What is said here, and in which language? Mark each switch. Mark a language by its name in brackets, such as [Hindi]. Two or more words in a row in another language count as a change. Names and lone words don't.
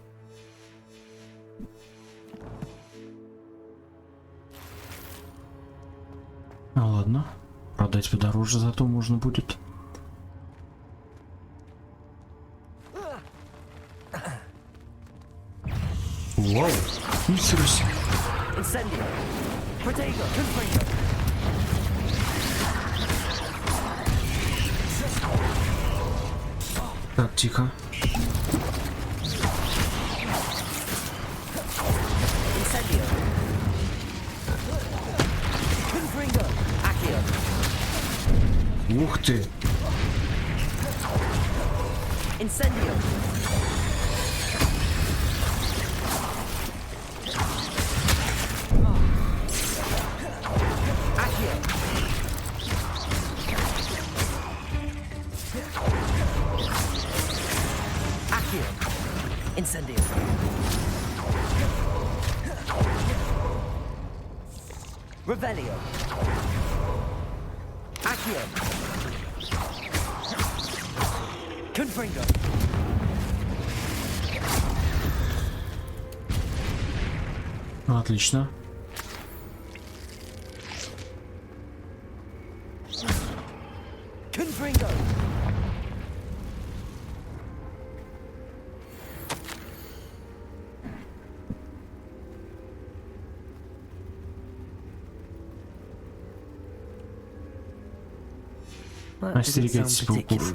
[Russian] А ладно. Продать подороже зато можно будет. Вау, ничего себе. Incendio. Protego. Confringo. Так, тихо. Incendio. Confringo. Accio. Ух ты. Incendio. Accio. Accio. Incendio. Revelio. Accio. Confringo. Отлично. Confringo. Остерегайтесь пауков.